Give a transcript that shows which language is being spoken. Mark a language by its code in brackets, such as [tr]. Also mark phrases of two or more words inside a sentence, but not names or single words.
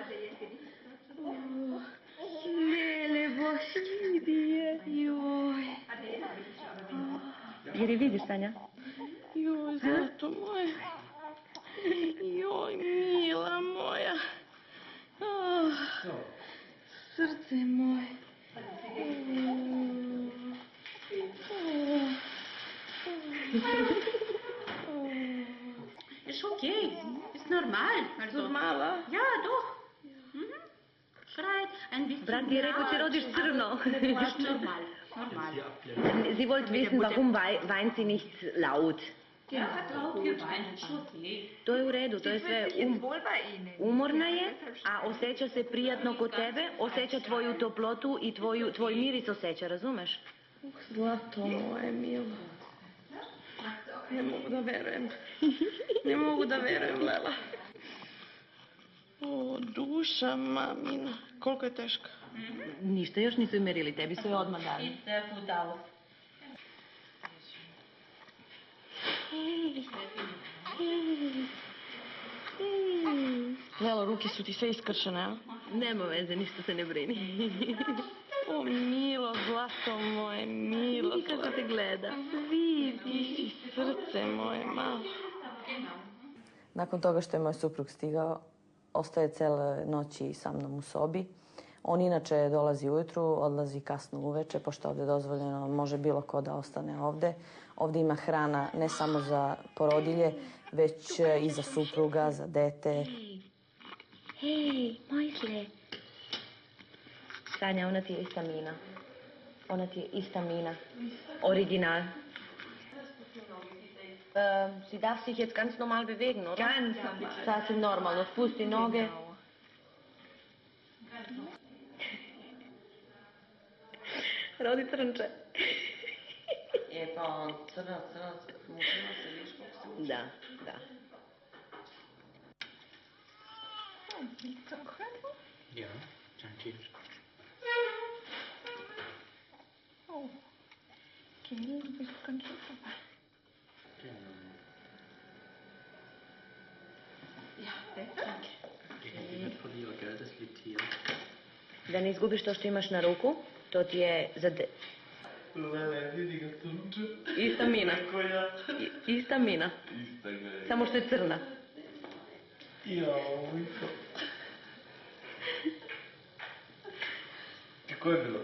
[sr] Mele boškidije, joj. Jer je vidiš, Sanja? Joj, zlato moje. Joj, mila moja. Srce moje. [de] Ist okay, ist normal. [sr] Normal, a? [de] Ja, doch. Schreit ein bisschen. [sr] Brat ti je rekao ti rodiš crno. [de] Ist normal. Sie wollte wissen, warum weint sie nicht laut. Ja, hat laut geweint, ist okay. [sr] To je u redu, to je sve. Umorna je, a osjeća se prijatno kod tebe, osjeća tvoju toplotu i tvoj miris osjeća, razumeš? Zlato moje, milo. Ne mogu da verujem. Ne mogu da verujem, Lela. O, duša mamina. Koliko je teška? Ništa još nisu merili, tebi su je odmah dali. [de] Sehr gut aus. [sr] Lelo, ruke su ti sve iskršene, a? Nema veze, ništa se ne brini. O, milo, zlato moje, milo. Vidi kako te gleda. Vidi, ti si srce moje malo. Nakon toga što je moj suprug stigao, ostaje cele noći sa mnom u sobi. On inače dolazi ujutru, odlazi kasno uveče, pošto ovde je dozvoljeno, može bilo ko da ostane ovde. Ovde ima hrana ne samo za porodilje, već i za supruga, za dete. Hej, Mojsle. Sanja, ona ti je ista Mina. Ona ti je ista Mina. Original. [de] Sie darf sich jetzt ganz normal bewegen, oder? Ganz normal. [sr] Sasvim normalno. Spusti noge. Rodi crnče. Pa on crnac, mušima se viš kako se... Da. [de] Ja, danke. Oh, Kelly, du bist ganz schön dabei. Ja, danke. Ich nicht verliere, gell? Das liegt hier. [sr] Da ne izgubiš to što imaš na ruku, to ti je za... Lele, vidi ga crnče. Ista Mina. Koja? Ista Mina. Ista ga je. Samo što je crna. Jao, Viko. Kako je bilo?